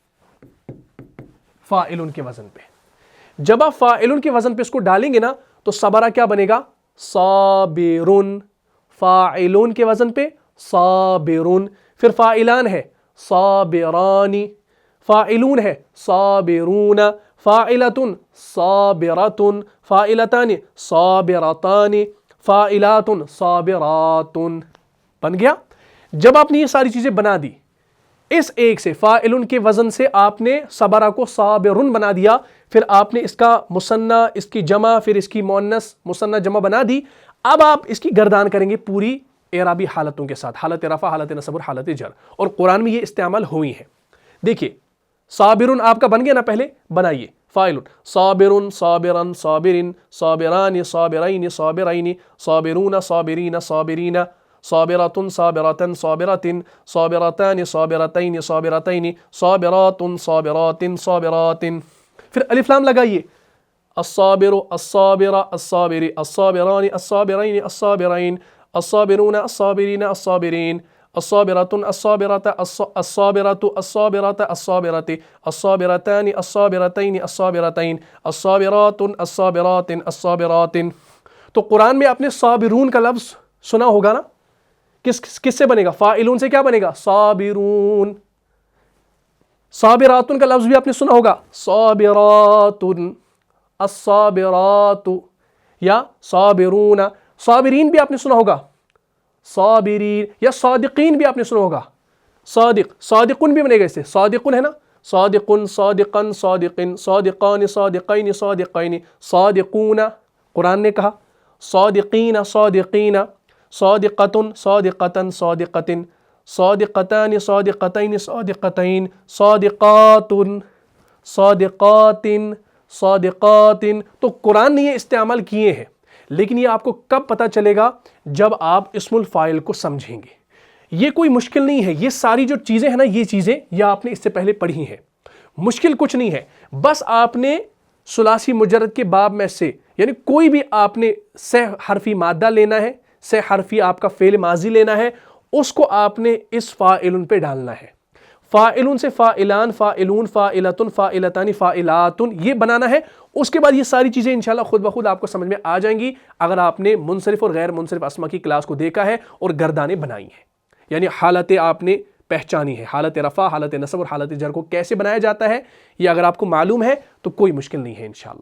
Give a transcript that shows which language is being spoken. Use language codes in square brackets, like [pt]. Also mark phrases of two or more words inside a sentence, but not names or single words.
[ur] فاعل کے وزن پہ. جب آپ فاعل کے وزن پہ اس کو ڈالیں گے نا تو صبر کیا بنے گا؟ صابرون. فاعلون کے وزن پہ صابرون. [ar] پھر فاعلان ہے صابرانی، فاعلون ہے صابرون، فاعلتن صابرتن، فاعلتان صابرتان، فاعلاتن صابراتن. [ur] بن گیا؟ جب آپ نے یہ ساری چیزیں بنا دی، اس ایک سے فاعل کے وزن سے آپ نے صبرہ کو صابرن بنا دیا، پھر آپ نے اس کا مثنی، اس کی جمع، پھر اس کی مؤنث مثنی جمع بنا دی. اب آپ اس کی گردان کریں گے پوری اعرابی حالتوں کے ساتھ، حالت رفع، حالت نصب اور حالت جر. اور قرآن میں یہ استعمال ہوئی ہیں. دیکھیے صابرن آپ کا بن گیا نا، پہلے بنائیے. [ar] فاعل صابرن، صابرن، صابرن، صابران، صابرین، صابرین، صابرون، صابرین، صابرین، صابراتن، صابراتن، صابراتن، صابراتان، صابراتین، صابراتین، صابراتن، صابراتن، صابراتن. [ur] پھر الف لام لگائیے. [ar] الصابر، الصابر، الصابر، الصابران، الصابرین، الصابرین، الصابرون، الصابرین، الصابرین، الصابراتن، الصابرات، الصابرات، الصابرات، الصابرات، الصابرتان، الصابرتین، الصابرتین، الصابراتن، الصابرات، الصابرات. [ur] تو قرآن میں آپ نے صابرون کا لفظ سنا ہوگا نا، کس سے بنے گا؟ فاعلون سے کیا بنے گا؟ صابرون. صابراتن کا لفظ بھی آپ نے سنا ہوگا، [ar] صابراتن، الصابرات، [ur] یا صابرون. صابرین بھی آپ نے سنا ہوگا، صابرین. یا صادقین بھی آپ نے سنا ہوگا، صادق. صادقن بھی بنے گا اس سے، صادقن ہے نا، [ar] صادقن، صادقن، صادقن، صادقان، صادقین، صادقین، صادقون. [ur] قرآن نے کہا [ar] صادقین، صادقین، صادقتن صادقتن صادقتن، صادقتان صادقتین صادقتین، صادقاتن صادقاتن صادقاتن۔ [ur] تو قرآن نے یہ استعمال کیے ہیں، لیکن یہ آپ کو کب پتہ چلے گا؟ جب آپ [ar] اسم الفاعل [ur] کو سمجھیں گے۔ یہ کوئی مشکل نہیں ہے، یہ ساری جو چیزیں ہیں نا، یہ چیزیں یہ آپ نے اس سے پہلے پڑھی ہیں، مشکل کچھ نہیں ہے۔ بس آپ نے ثلاثی مجرد کے باب میں سے، یعنی کوئی بھی آپ نے سہ حرفی مادہ لینا ہے، سہ حرفی آپ کا فعل ماضی لینا ہے، اس کو آپ نے اس فاعلن پہ ڈالنا ہے۔ فاعلن سے [ar] فاعلان، فاعلون، فاعلتن، فاعلتان، فاعلاتن [ur] یہ بنانا ہے۔ اس کے بعد یہ ساری چیزیں انشاءاللہ خود بخود آپ کو سمجھ میں آ جائیں گی اگر آپ نے منصرف اور غیر منصرف اسما کی کلاس کو دیکھا ہے اور گردانیں بنائی ہیں، یعنی حالت آپ نے پہچانی ہے، حالت رفع، حالت نصب اور حالت جر کو کیسے بنایا جاتا ہے، یہ اگر آپ کو معلوم ہے تو کوئی مشکل نہیں ہے انشاءاللہ۔